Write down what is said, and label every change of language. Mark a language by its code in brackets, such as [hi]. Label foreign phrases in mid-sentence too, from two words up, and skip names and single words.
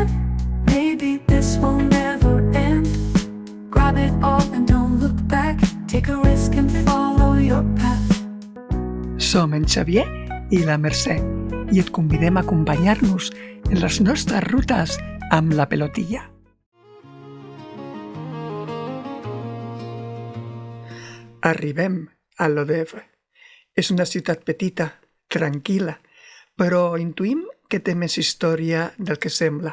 [en] Maybe this will never end. Grab it all and don't look back. Take a risk and follow your path. [ca] Som en Xavier i la Mercè i et convidem a acompanyar-nos en les nostres rutes amb la pelotilla. Arribem a Lodèvre. És una ciutat petita, tranquil·la, però intuïm que té més història del que sembla.